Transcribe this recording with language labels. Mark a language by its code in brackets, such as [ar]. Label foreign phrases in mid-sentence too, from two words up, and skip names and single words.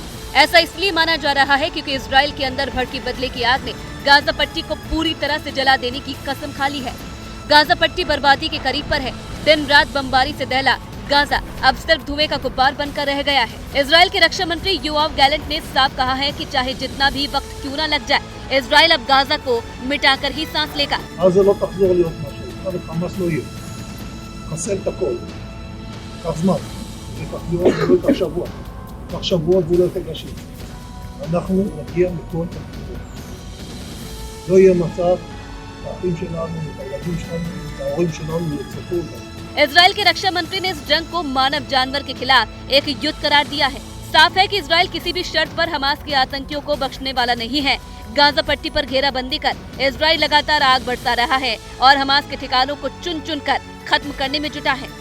[hi] ऐसा इसलिए माना जा रहा है क्योंकि इजराइल के अंदर भड़की बदले की आग ने गाजा पट्टी को पूरी तरह से जला देने की कसम खा ली है। गाजा पट्टी बर्बादी के करीब पर है। दिन रात बमबारी से दहला गाजा अब सिर्फ धुएं का गुब्बार बनकर रह गया है। इजराइल के रक्षा मंत्री योआव गैलेंट ने साफ कहा है कि चाहे जितना भी वक्त क्यों न लग जाए, इजराइल अब गाजा को मिटाकर ही सांस लेगा। [he] קח זמן, ייקח יום ולא ייקח שבוע, ייקח שבועות ולא ייקח חודשים. אנחנו נגיע מכל התחומים. לא יהיה מצב שהאחים שלנו, את הילדים שלנו, את ההורים שלנו יצפו אותנו। [hi] इजराइल के रक्षा मंत्री ने इस जंग को मानव जानवर के खिलाफ एक युद्ध करार दिया है। साफ है कि इजराइल किसी भी शर्त पर हमास के आतंकियों को बख्शने वाला नहीं है। गाजा पट्टी पर घेराबंदी कर इजराइल लगातार आग बरसा रहा है और हमास के ठिकानों को चुन चुन कर खत्म करने में जुटा है।